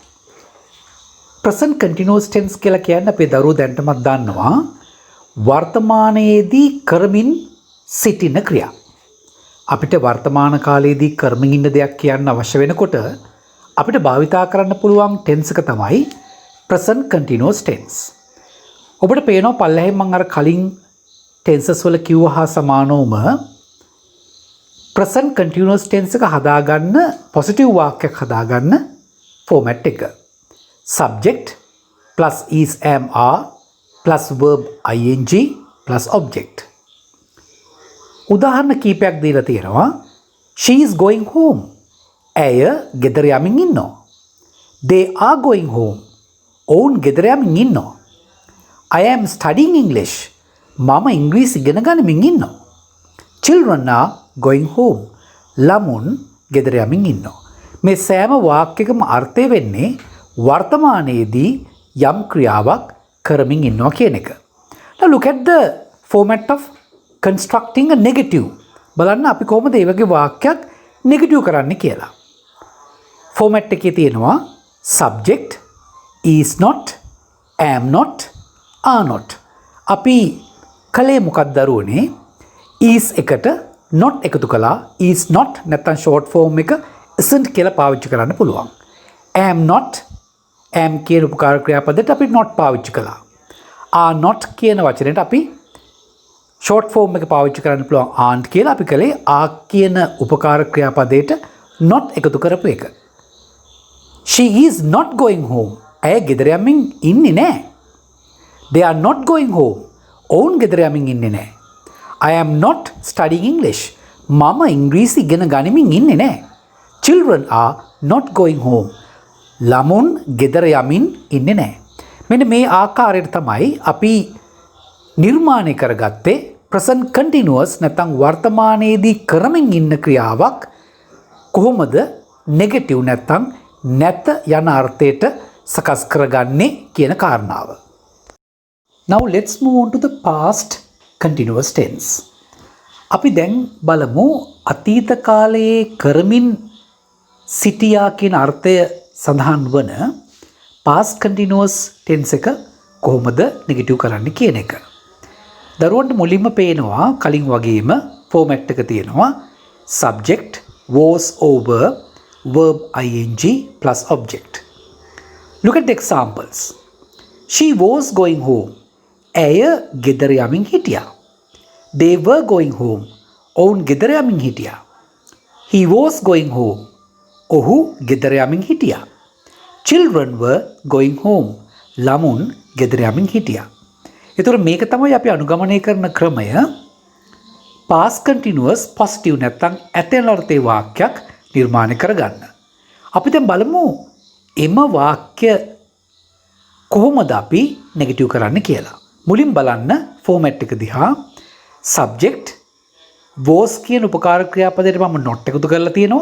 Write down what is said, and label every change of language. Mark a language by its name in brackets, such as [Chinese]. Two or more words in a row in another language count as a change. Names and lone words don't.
[English] Present continuous tense [Sinhala] කියලා කියන්නේ අපේ දරුවෝ දැනටමත් දන්නවා වර්තමානයේදී කරමින් සිටින ක්‍රියා. අපිට වර්තමාන කාලයේදී කරමින් ඉන්න දෙයක් කියන්න අවශ්‍ය වෙනකොට අපිට භාවිතා කරන්න පුළුවන් tense එක තමයි [English] present continuous tense. [Sinhala] ඔබට පේනවා පල්ලෙහෙන් මම අර කලින් tenses වල කිව්වා හා සමානවම [English] present continuous tense [Sinhala] එක හදාගන්න positive වාක්‍යයක් හදාගන්න format එක. [English] Subject plus is am are plus verb ing plus object. [Sinhala] උදාහරණ කීපයක් දීලා තියෙනවා. [English] She is going home. [Sinhala] ඇය ගෙදර යමින් ඉන්නවා. [English] They are going home. [Sinhala] ඔවුන් ගෙදර යමින් ඉන්නවා. [English] I am studying English. [Sinhala] මම ඉංග්‍රීසි ඉගෙන ගනිමින් ඉන්නවා. [English] Children are going home. [Sinhala] ළමුන් ගෙදර යමින් ඉන්නවා. මේ සෑම වාක්‍යයකම අර්ථය වෙන්නේ වර්තමානයේදී යම් ක්‍රියාවක් කරමින් ඉන්නවා කියන එක. [English] Now look at the format of constructing a negative. [Sinhala] බලන්න අපි කොහොමද මේ වගේ වාක්‍යයක් negative කරන්නේ කියලා. format එකේ තියෙනවා [English] subject, is not, am not, are not. [Sinhala] අපි කලේ මොකක්ද දරුවනේ? is එකට not එකතු කළා. [English] is not [Sinhala] නැත්නම් [English] short form [Sinhala] එක isn't කියලා පාවිච්චි කරන්න පුළුවන්. [English] am not, [Sinhala] am කියන උපකාර ක්‍රියාපදයට අපි not පාවිච්චි කළා. [English] are not [Sinhala] කියන වචනයට අපි [English] short form [Sinhala] එක පාවිච්චි කරන්න පුළුවන් aren't කියලා. අපි කලේ are කියන උපකාර ක්‍රියාපදයට not එකතු කරපු එක. [English] She is not going home. [Sinhala] ඇය ගෙදර යමින් ඉන්නේ නැහැ. [English] They are not going home. [Sinhala] ඔවුන් ගෙදර යමින් ඉන්නේ නැහැ. [English] I am not studying English. [Sinhala] මම ඉංග්‍රීසි ඉගෙන ගනිමින් ඉන්නේ නැහැ. [English] Children are not going home. [Sinhala] ළමුන් ගෙදර යමින් ඉන්නේ නැහැ. මෙන්න මේ ආකාරයට තමයි අපි නිර්මාණය කරගත්තේ [English] present continuous [Sinhala] නැත්නම් වර්තමානයේදී කරමින් ඉන්න ක්‍රියාවක් කොහොමද negative නැත්නම් නැත යන අර්ථයට සකස් කරගන්නේ කියන කාරණාව. [English] Now let's move on to the past continuous tense. [Sinhala] අපි දැන් බලමු අතීත කාලයේ කරමින් සිටියා කියන අර්ථය සඳහන් වන [English] past continuous tense [Sinhala] එක කොහොමද negative කරන්නේ කියන එක. දරුවන්ට මුලින්ම පේනවා කලින් වගේම format එක තියෙනවා [English] subject, was over, verb ing plus object. Look at the examples. She was going home. [Sinhala] ඇය ගෙදර යමින් හිටියා. [English] They were going home. [Sinhala] ඔවුන් ගෙදර යමින් හිටියා. [English] He was going home. [Sinhala] ඔහු ගෙදර යමින් හිටියා. [English] Children were going home. [Sinhala] ළමුන් ගෙදර යමින් හිටියා. ඒතර මේක තමයි අපි අනුගමනය කරන ක්‍රමය [English] past continuous positive [Sinhala] නැත්නම් ඇතෙන අර්ථයේ වාක්‍යයක් නිර්මාණය කරගන්න. අපි දැන් බලමු එම වාක්‍ය කොහොමද අපි negative කරන්න කියලා. මුලින් බලන්න format එක දිහා [English] subject was [Sinhala] කියන උපකාර ක්‍රියාපදයට මම not එකතු කරලා තියෙනවා.